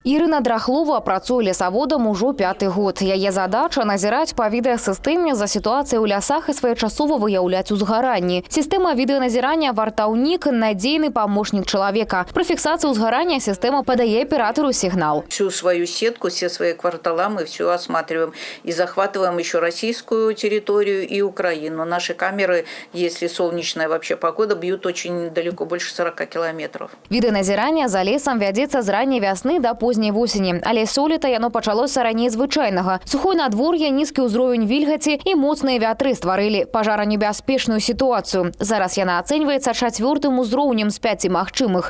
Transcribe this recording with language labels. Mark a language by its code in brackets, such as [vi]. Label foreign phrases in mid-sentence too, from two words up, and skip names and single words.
[be] Ірина Драхлова працуе лесаводам ужо 5-й год. Яе задача назіраць па відэасістэме за сітуацыяй у лясах і своечасова выяўляць узгаранні. Сістэма відэаназірання «Вартаўнік» – надзейны памочнік чалавека. Пры фіксацыі узгарання сістэма падае аператору сигнал. [ru] Всю свою сетку, все свои квартала мы все осматриваем и захватываем еще российскую территорию и Украину. Наши камеры, если солнечная вообще погода, бьют очень далеко, больше 40 километров. [be] Відэаназірання за лесам вядзецца з ранняй вясны да позняй восені. Але сёлета яно пачалося раней звычайнага. Сухое надвор'е, нізкі ўзровень вільгаці і моцныя вятры стварылі пажаранебяспечную сітуацыю. Зараз яна ацэньваецца 4-м узроўнем з 5 магчымых.